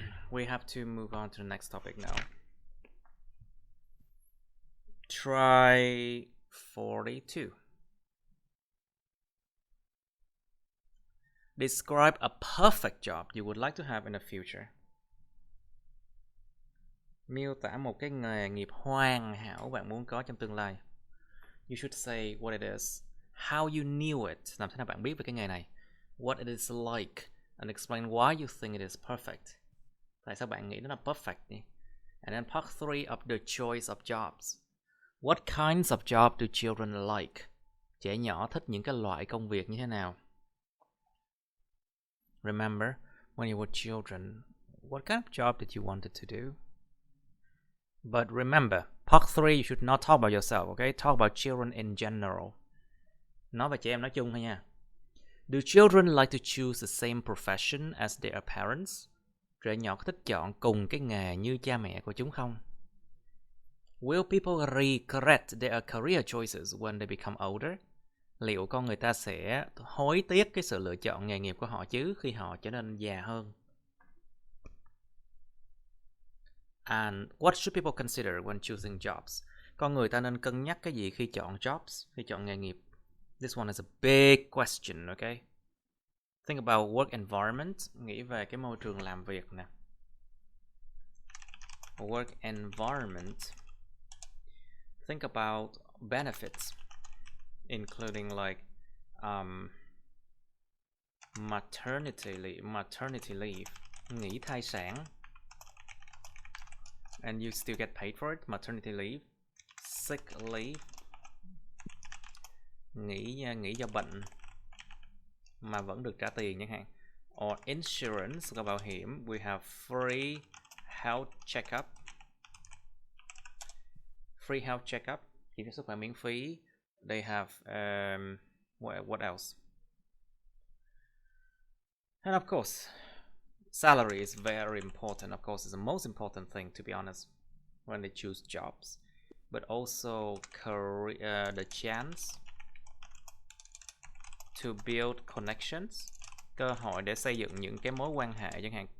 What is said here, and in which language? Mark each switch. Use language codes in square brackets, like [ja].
[en] We have to move on to the next topic now. Try 42. Describe a perfect job you would like to have in the future. [vi] Miêu tả một cái nghề nghiệp hoàn hảo bạn muốn có trong tương lai. [en] You should say what it is, how you knew it, [vi] làm thế nào bạn biết về cái nghề này, [en] what it is like, and explain why you think it is perfect. [vi] Tại sao bạn nghĩ nó là perfect nhỉ? [en] And then part 3 of the choice of jobs. What kinds of job do children like? [vi] Trẻ nhỏ thích những cái loại công việc như thế nào? [en] Remember, when you were children, what kind of job did you wanted to do? But remember, part 3 you should not talk about yourself, okay? Talk about children in general. [vi] Nói về trẻ em nói chung thôi nha. [en] Do children like to choose the same profession as their parents? [vi] Trẻ nhỏ có thích chọn cùng cái nghề như cha mẹ của chúng không? [en] Will people regret their career choices when they become older? [vi] Liệu con người ta sẽ hối tiếc cái sự lựa chọn nghề nghiệp của họ chứ khi họ trở nên già hơn? [en] And what should people consider when choosing jobs? [vi] Con người ta nên cân nhắc cái gì khi chọn jobs, khi chọn nghề nghiệp? [en] This one is a big question, okay? Think about work environment. [vi] Nghĩ về cái môi trường làm việc nè. [en] Work environment. Think about benefits, including like maternity leave, [vi] nghỉ thai sản. [en] And you still get paid for it. Maternity leave, sick leave, [vi] nghỉ do bệnh mà vẫn được trả tiền chẳng hạn. [en] Or insurance [vi] là bảo hiểm. [en] We have free health checkup. Free health checkup, [vi] kiểm tra sức khỏe miễn phí. [en] They have what else? And of course, salary is very important. Of course, it's the most important thing, to be honest, when they choose jobs. But also the chance to build connections, [vi] cơ hội để xây dựng những cái mối quan hệ chẳng hạn.